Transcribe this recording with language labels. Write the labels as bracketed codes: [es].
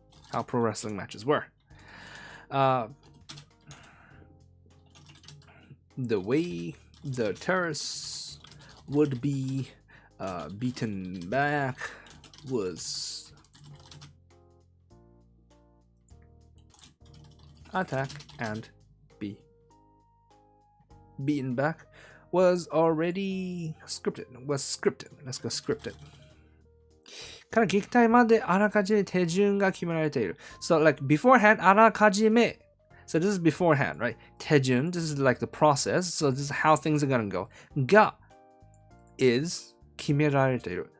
[en] How pro wrestling matches were. The way the terrorists would be beaten back was attack and be beaten back was already scripted. Let's go scripted. [ja] から撃退まであらかじめ手順が決められている。 [en] So like beforehand, あらかじめ. So this is beforehand, right? 手順, this is like the process. So this is how things are gonna go. [ja] が is 決められている.